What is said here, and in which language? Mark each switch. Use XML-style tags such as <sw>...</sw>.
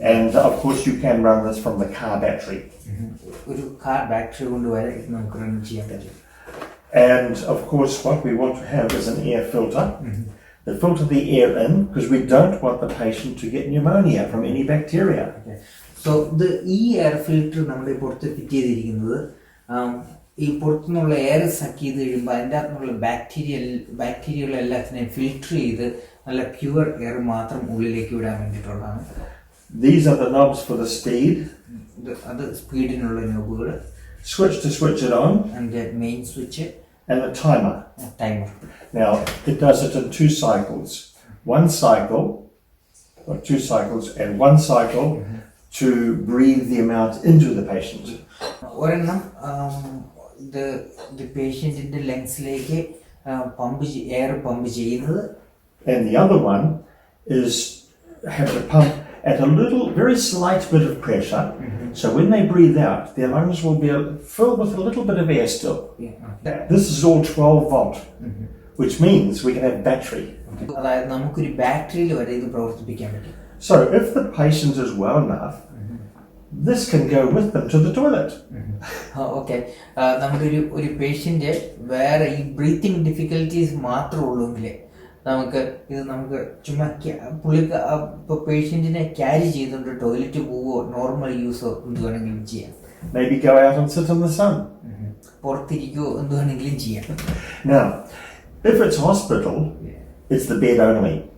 <en>And of course you can run this from the car battery.</en> <ml>ഒരു car battery കൊണ്ട് വരെ ഇത് നമുക്ക് റൺ ചെയ്യാൻ പറ്റും.</ml> <en>And of course what we want to have is an air filter. That filter the air in because we don't want the patient to get pneumonia from any bacteria. Okay.</en> <ml>So ഈ air filter നമ്മുടെ പുറത്ത് fit ചെയ്തിരിക്കുന്നത് ഈ പുറത്തുനിന്നുള്ള air suck ചെയ്ത് കഴിയുമ്പോൾ അതിൻ്റെ അകത്തുനിന്നുള്ള ബാക്ടീരിയകളെല്ലാത്തിനെയും filter ചെയ്ത് നല്ല പ്യുവർ എയർ മാത്രം ഉള്ളിലേക്ക് വിടാൻ വേണ്ടിയിട്ടുള്ളതാണ്.</ml> <en>These are the knobs for the speed.</en> <ml>അത് സ്പീഡിനുള്ള നോബുകൾ.</ml> <en>Switch to switch it on. And the main switch. And the timer. Timer. Now it does it in 2 cycles. 1 cycle, or 2 cycles, and 1 cycle to breathe the amount into the patient.</en> <ml>ഒരെണ്ണം the പേഷ്യന്റിന്റെ ലങ്സിലേക്ക് air pump ചെയ്യുന്നത്.</ml> <en>And the other one is have the pump at a little, very slight bit of pressure. So when they breathe out, their lungs will be filled with a little bit of air still. This is all 12 volt, which means we can have battery.</en> <ml>അതായത് നമുക്കൊരു ബാറ്ററിയിൽ വരെ ഇത് പ്രവർത്തിപ്പിക്കാൻ പറ്റും.</ml> <en>So if the patient is well enough, this can go with them to the toilet. Okay.</en> <ml>നമ്മുടെ ഒരു patient വേറെ ഈ ബ്രീത്തിങ് ഡിഫിക്കൽറ്റീസ് മാത്രമേ ഉള്ളൂങ്കിൽ നമുക്ക് ചുമ്മാ ഇപ്പോൾ പേഷ്യന്റിനെ ക്യാരി ചെയ്തുകൊണ്ട് ടോയ്ലറ്റ് പോവോ നോർമൽ യൂസോ എന്ത് വേണമെങ്കിലും ചെയ്യാം.</ml> <en>Maybe go out and sit in the sun.</en> <ml>പുറത്തിരിക്കുകയോ എന്ത് വേണമെങ്കിലും ചെയ്യാം.</ml> <en>Now, if it's hospital, it's the bed only.</en>